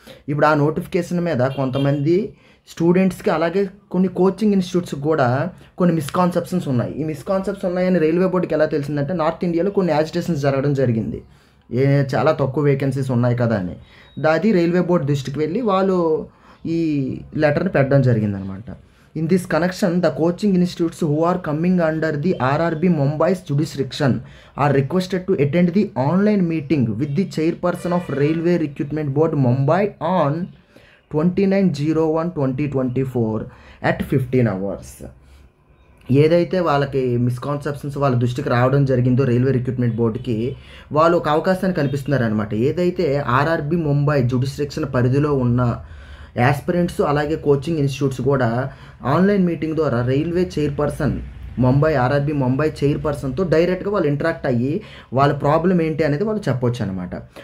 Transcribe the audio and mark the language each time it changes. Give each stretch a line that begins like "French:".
Telugu: ఇప్పుడు ఆ నోటిఫికేషన్ మీద కొంతమంది స్టూడెంట్స్కి అలాగే కొన్ని కోచింగ్ ఇన్స్టిట్యూట్స్కి కూడా కొన్ని మిస్కాన్సెప్షన్స్ ఉన్నాయి. ఈ మిస్కాన్సెప్ట్స్ ఉన్నాయని రైల్వే బోర్డుకి ఎలా తెలిసిందంటే నార్త్ ఇండియాలో కొన్ని యాజిటేషన్స్ జరగడం జరిగింది. చాలా తక్కువ వేకెన్సీస్ ఉన్నాయి కదా అని. అది రైల్వే బోర్డు దృష్టికి వెళ్ళి వాళ్ళు ఈ లెటర్ని పెట్టడం జరిగిందనమాట.
English: In this connection, the coaching institutes who are coming under the RRB Mumbai's jurisdiction are requested to attend the online meeting with the chairperson of Railway Recruitment Board Mumbai on 29/01/2024 at 15 hours.
Telugu: ఏదైతే వాళ్ళకి misconceptions వాళ్ళ దృష్టికి రావడం జరిగిందో railway recruitment బోర్డుకి వాళ్ళు ఒక అవకాశాన్ని కల్పిస్తున్నారనమాట. ఏదైతే ఆర్ఆర్బీ ముంబై జ్యుడిస్డిక్షన్ పరిధిలో ఉన్న యాస్పిరెంట్స్ అలాగే కోచింగ్ ఇన్స్టిట్యూట్స్ కూడా ఆన్లైన్ మీటింగ్ ద్వారా రైల్వే చైర్పర్సన్ ఆర్ఆర్బీ ముంబై చైర్పర్సన్తో డైరెక్ట్గా వాళ్ళు ఇంటరాక్ట్ అయ్యి వాళ్ళ ప్రాబ్లం ఏంటి అనేది వాళ్ళు చెప్పొచ్చు అనమాట.